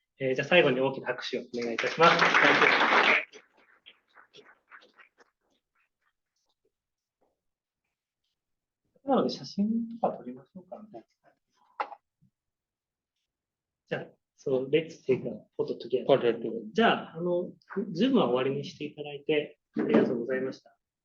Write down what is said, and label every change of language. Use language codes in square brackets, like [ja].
[ja] じゃあ最後に大きな拍手をお願いいたします。なので、写真とか撮りましょうかね。 [en] じゃあ、let's take a photo together. [ja] じゃあ、ズームは終わりにしていただいて、ありがとうございました。